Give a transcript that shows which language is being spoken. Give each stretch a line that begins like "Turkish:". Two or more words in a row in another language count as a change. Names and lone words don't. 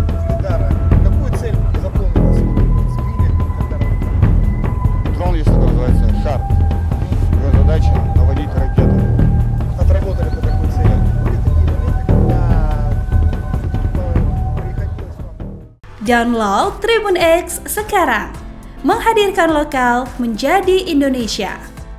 Russian: Эльдара, какую цель запомнилась? Сбили, когда Дрон, есть такой, называется «Шар». Его задача наводить ракеты. отработали по такой цели? Были такие моменты, когда приходилось вам...
Indonesian: Download Tribun X sekarang, menghadirkan lokal menjadi Indonesia.